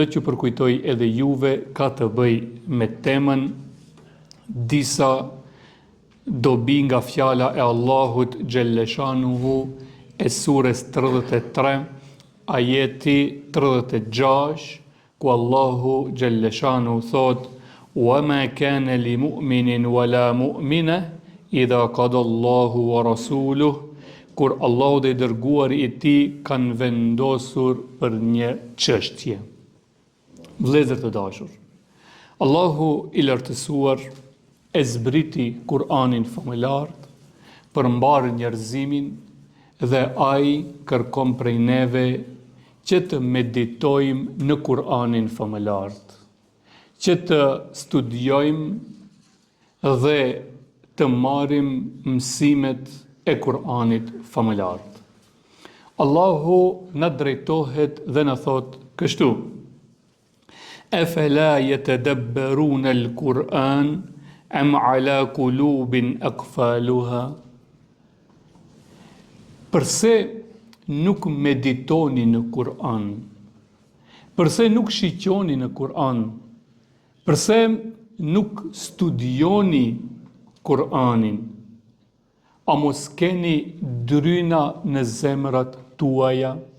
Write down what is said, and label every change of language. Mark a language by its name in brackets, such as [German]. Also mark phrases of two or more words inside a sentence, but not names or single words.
[Albanian] t'ju përkujtoj edhe juve, ka të bëj me temën disa dobi nga fjala e Allahut Gjelleshanuhu e sures 33, ajeti 36, ku Allahu Gjelleshanuhu thot: [Arabic] "وما كان لمؤمن ولا مؤمنة إذا قضى الله ورسوله", [Albanian] kur Allahu dhe i dërguari i tij kanë vendosur për një çështje. Vëllezër të dashur, Allahu i lartësuar e zbriti Kur'anin famëlart për mbarë njerëzimin dhe ai kërkon prej neve që të meditojmë në Kur'anin famëlart, që të studiojmë dhe të marrim mësimet e Kur'anit famëlart. Allahu na drejtohet dhe na thot kështu: [Arabic] "أفلا يتدبرون القرآن أم على قلوب أقفالها", [Albanian] përse nuk meditoni në Kur'an, përse nuk shiqoni në Kur'an, përse nuk studioni Kur'anin, a mos keni dryna në zemrat tuaja?